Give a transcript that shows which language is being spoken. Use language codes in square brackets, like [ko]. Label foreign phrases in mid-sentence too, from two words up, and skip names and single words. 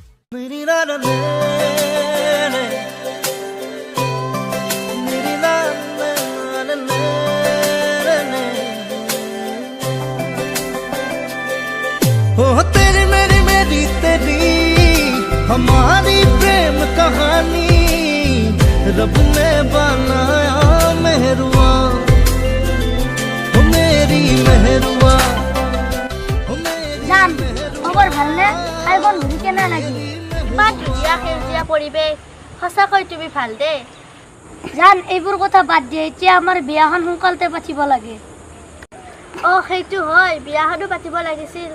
[hi] तेरी मेरी मेरी तेरी हमारी प्रेम कहानी रब ने बनाया मेहरुआ मेरी मेहरुआ [as] জান খবৰ ভালনে খাই বন ঘূৰি কেনে লাগি ইমান ধুনীয়া সেউজীয়া পৰিৱেশ সঁচাকৈ তুমি ভাল দে জান এইবোৰ কথা বাদ দিয়ে এতিয়া আমাৰ বিয়াখন সোনকালতে পাতিব লাগে সেইটো হয় বিয়াখনো পাতিব লাগিছিল